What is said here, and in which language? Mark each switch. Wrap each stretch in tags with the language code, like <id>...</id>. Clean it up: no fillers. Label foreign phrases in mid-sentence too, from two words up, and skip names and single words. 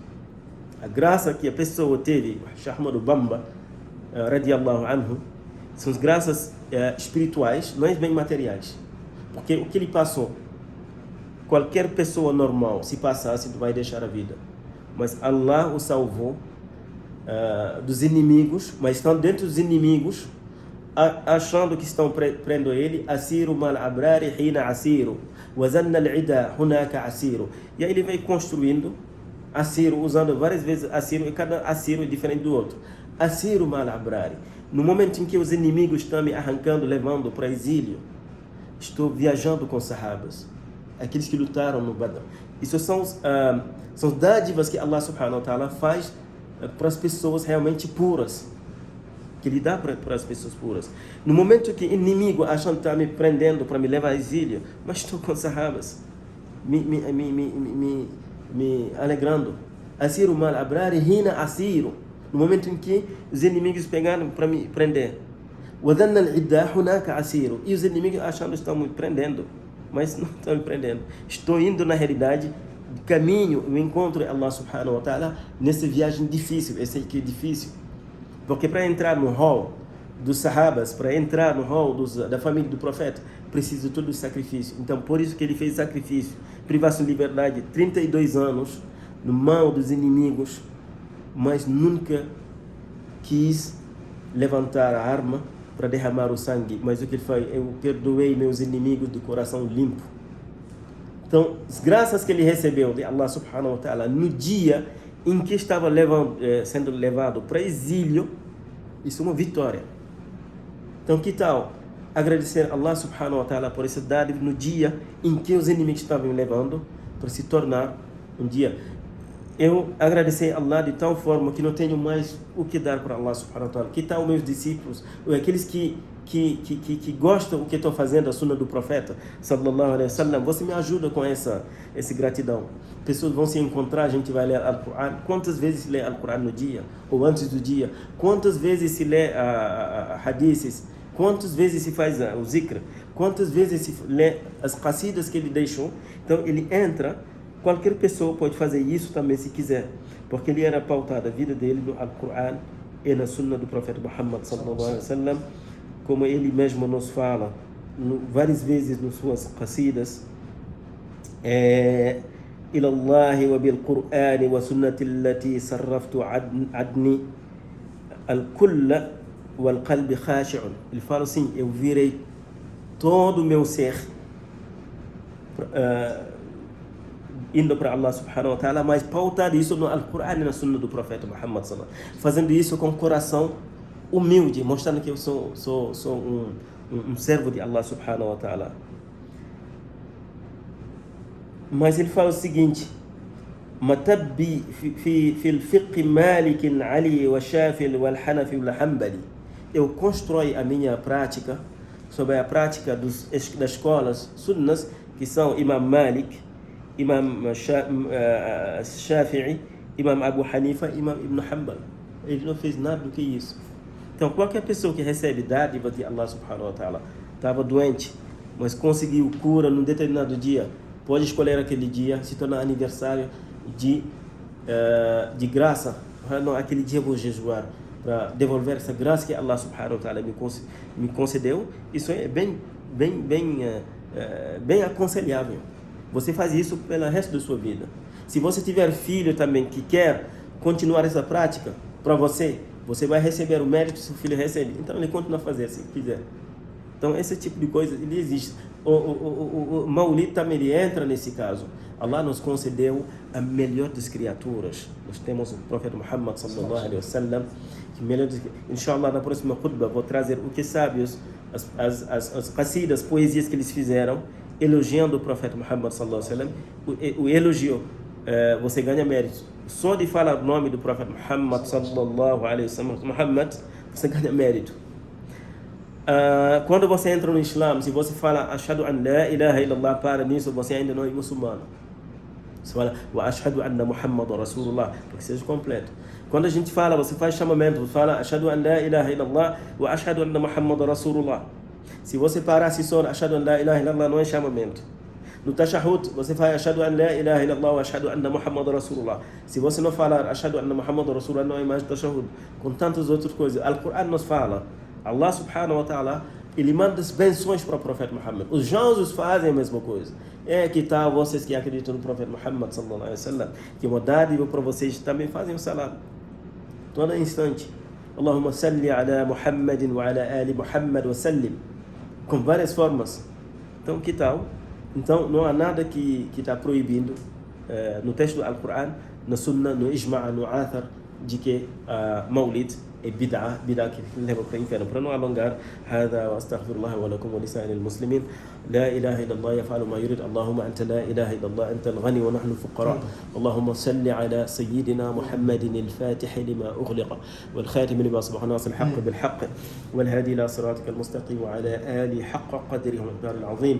<pt>A graça que a pessoa teve, Ahmad Bamba,</pt> <ar>رضي الله عنه,</ar> <pt>são as graças espirituais, não as bem materiais. Porque o que ele passou, qualquer pessoa normal, se passasse, vai deixar a vida. Mas Allah o salvou dos inimigos, mas estão dentro dos inimigos, achando que estão prendendo ele.</pt> <ar>أسير مع الأبرار حين أسير وظن العدى هناك أسير.</ar> <pt>E aí ele vai construindo asiru, usando várias vezes asiru, e cada asiru é diferente do outro.</pt> <ar>أسير مع الأبرار.</ar> <pt>No momento em que os inimigos estão me arrancando, levando para exílio, estou viajando com sahabas, aqueles que lutaram no Badr. Isso são dádivas que</pt> <ar>الله سبحانه وتعالى</ar> <pt>faz para as pessoas realmente puras, que Ele dá para as pessoas puras. No momento que o inimigo achando que está me prendendo para me levar a exílio, mas estou com sahabas, me alegrando.</pt> <ar>أسير مع الأبرار حين أسير.</ar> <pt>No momento em que os inimigos pegaram para me prender.</pt> <ar>وظن العدى هناك أسير.</ar> <pt>E os inimigos achando que estão me prendendo, mas não estão me prendendo. Estou indo na realidade caminho, o encontro de</pt> <ar>الله سبحانه وتعالى</ar> <pt>nessa viagem difícil. Esse aqui é difícil, porque para entrar no hall dos sahabas, para entrar no hall da família do profeta, precisa de todo o sacrifício. Então por isso que ele fez sacrifício, privação de liberdade, 32 anos no mão dos inimigos, mas nunca quis levantar a arma para derramar o sangue. Mas o que ele faz, eu perdoei meus inimigos de coração limpo. Então, as graças que ele recebeu de</pt> <ar>الله سبحانه وتعالى</ar> <pt>no dia em que estava sendo levado para exílio, isso é uma vitória. Então, que tal agradecer a</pt> <ar>الله سبحانه وتعالى</ar> <pt>por essa dádiva no dia em que os inimigos estavam levando para se tornar um dia. Eu agradecer a Allah de tal forma que não tenho mais o que dar para</pt> <ar>الله سبحانه وتعالى.</ar> <pt>Que tal meus discípulos, ou aqueles que gostam do que estou fazendo, a sunna do profeta</pt> <ar>صلى الله عليه وسلم,</ar> <pt>você me ajuda com essa gratidão. Pessoas vão se encontrar, a gente vai ler Al-Quran. Quantas vezes se lê Al-Quran no dia, ou antes do dia? Quantas vezes se lê hadiths? Quantas vezes se faz o zikr? Quantas vezes se lê as qasidas que ele deixou? Então ele entra. Qualquer pessoa pode fazer isso também se quiser, porque ele era pautado a vida dele no Al-Quran e na sunna do profeta Muhammad</pt> <ar>صلى الله عليه وسلم,</ar> <pt>como ele mesmo nos fala várias vezes nas suas qasidas.</pt> <ar>إلى الله وبالقرآن وسنة التي صرفت عدني الكل والقلب خاشع.</ar> <pt>Ele fala assim: eu virei todo o meu ser indo para</pt> <ar>الله سبحانه وتعالى,</ar> <pt>mas pautado isso no Al-Quran e na sunna do profeta Muhammad</pt> <ar>صلى الله عليه وسلم,</ar> <pt>fazendo isso com coração humilde, mostrando que eu sou um servo de</pt> <ar>الله سبحانه وتعالى.</ar> <pt>Mas ele fala o seguinte:</pt> <ar>متبعي في الفقه مالك علي والشافعي والحنفي والحنبلي.</ar> <pt>Eu constrói a minha prática sobre a prática das escolas sunnas, que são Imam Malik, Imam Shafi'i, Imam Abu Hanifa, Imam Ibn Hanbal. Ele não fez nada do que isso. Então, qualquer pessoa que recebe dádiva de</pt> <ar>الله سبحانه وتعالى,</ar> <pt>estava doente, mas conseguiu cura num determinado dia, pode escolher aquele dia, se tornar aniversário de graça. Não, aquele dia eu vou jejuar para devolver essa graça que</pt> <ar>الله سبحانه وتعالى</ar> <pt>me concedeu. Isso é bem aconselhável. Você faz isso pelo resto da sua vida. Se você tiver filho também que quer continuar essa prática, para você vai receber o mérito que seu filho recebe. Então ele continua a fazer se quiser. Então esse tipo de coisa, ele existe. O Maulid também ele entra nesse caso. Allah nos concedeu a melhor das criaturas. Nós temos o profeta Muhammad</pt> <ar>صلى الله عليه وسلم,</ar> <pt>que melhor inshallah na próxima khutbah vou trazer o que sábios, as qasidas, poesias que eles fizeram elogiando o profeta Muhammad</pt> <ar>صلى الله عليه وسلم.</ar> <pt>O elogio, você ganha mérito. Só de falar o nome do profeta Muhammad</pt> <ar>صلى الله عليه وسلم,</ar> <pt>Muhammad, você ganha mérito. Quando você entra no Islã, se você fala</pt> <ar>أشهد أن لا إله إلا الله,</ar> <pt>para nisso você ainda não é muçulmano. Você fala</pt> <ar>وأشهد أن محمدا رسول الله,</ar> <pt>para que seja completo. Quando a gente fala, você faz chamamento, você fala</pt> <ar>أشهد أن لا إله إلا الله وأشهد أن محمدا رسول الله. Se você parar se só أشهد أن لا إله إلا الله,</ar> <pt>não é chamamento. No Tashahhud, você faz</pt> <ar>أشهد أن لا إله إلا الله وأشهد أن محمدا رسول الله.</ar> <pt>Se você não falar</pt> <ar>أشهد أن محمدا رسول الله,</ar> <pt>não é mais Tashahhud. Com tantas outras coisas. Al-Quran nos fala.</pt> <ar>الله سبحانه وتعالى,</ar> <pt>ele manda as benções para o profeta Muhammad. Os jansos fazem a mesma coisa. Que tal vocês que acreditam no profeta Muhammad</pt> <ar>صلى الله عليه وسلم,</ar> <pt>que uma dádiva para vocês também fazem o salam. Todo instante.</pt> <ar>اللهم صل على محمد وعلى آل محمد وسلم.</ar> <pt>Com várias formas. Então, que tal? Então, não há nada que está proibindo no texto do Al-Quran, na Sunnah, no Ijma', no Athar, de que Maulid é bid'ah que leva para o inferno. Para não alongar,</pt> <ar>هذا واستغفر الله ولكم ولسائر المسلمين. لا إله إلا الله يفعل ما يريد. اللهم أنت لا إله إلا الله أنت الغني ونحن الفقراء. اللهم صل على سيدنا محمد الفاتح لما أغلق والخاتم لما سبق ناصر الحق بالحق والهادي إلى صراطك المستقيم وعلى آله حق قدره ومقداره العظيم.</ar>